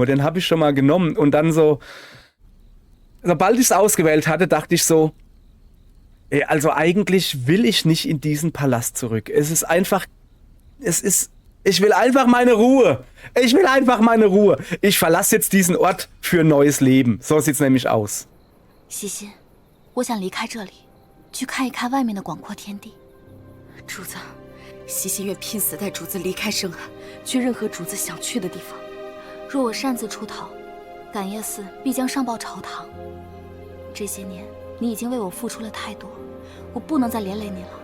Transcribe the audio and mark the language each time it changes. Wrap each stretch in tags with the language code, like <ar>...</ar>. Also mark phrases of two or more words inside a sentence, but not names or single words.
<de>Den habe ich schon mal genommen und dann so, sobald ich es ausgewählt hatte, dachte ich so, ey, also eigentlich will ich nicht in diesen Palast zurück. Es ist einfach, ich will einfach meine Ruhe. Ich will einfach meine Ruhe. Ich verlasse jetzt diesen Ort für ein neues Leben. So sieht's nämlich aus.</de> <zh>西西，我想离开这里，去看一看外面的广阔天地。主子。西西愿拼死带主子离开深海，去任何主子想去的地方。若我擅自出逃，感业寺必将上报朝堂。这些年你已经为我付出了太多，我不能再连累你了。</zh>